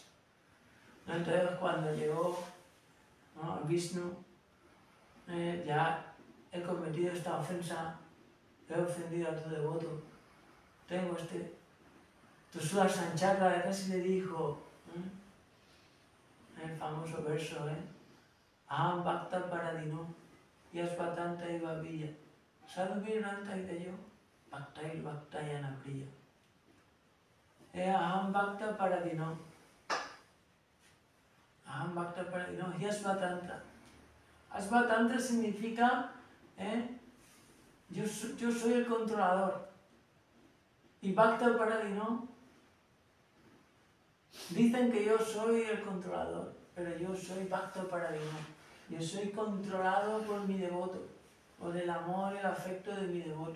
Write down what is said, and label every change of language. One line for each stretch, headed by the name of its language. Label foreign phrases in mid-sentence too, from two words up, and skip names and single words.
Spanish: Entonces cuando llegó Vishnu, ya he cometido esta ofensa, he ofendido a tu devoto, tengo tu Sudarshan Chakra, casi le dijo, el famoso verso,
Sanskrit: Aham Bhakta Paradino, Yasvatanta Iva Villa, Sadhuviranta Ideyo, Bhaktair Bhaktayana Priya. Aham Bhakta Paradino. Aham Bhakta Paradino, Yasvatanta.
Spanish: Asvatanta significa yo soy el controlador.
Sanskrit: Y Bhakta Paradino,
Spanish: dicen que yo soy el controlador, pero yo soy
Sanskrit: Bhakta Paradino.
Spanish: Yo soy controlado por mi devoto, por el amor y el afecto de mi devoto.